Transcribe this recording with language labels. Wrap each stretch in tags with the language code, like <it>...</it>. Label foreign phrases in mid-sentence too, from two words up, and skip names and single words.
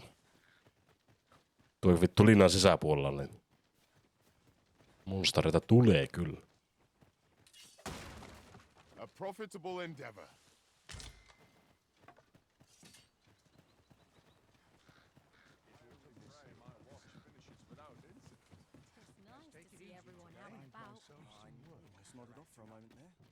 <fi>Tuo vittu linnan sisäpuolella, niin monstereita tulee kyllä.</fi> <en>A profitable endeavor. Almost nodded off for a moment there.</en>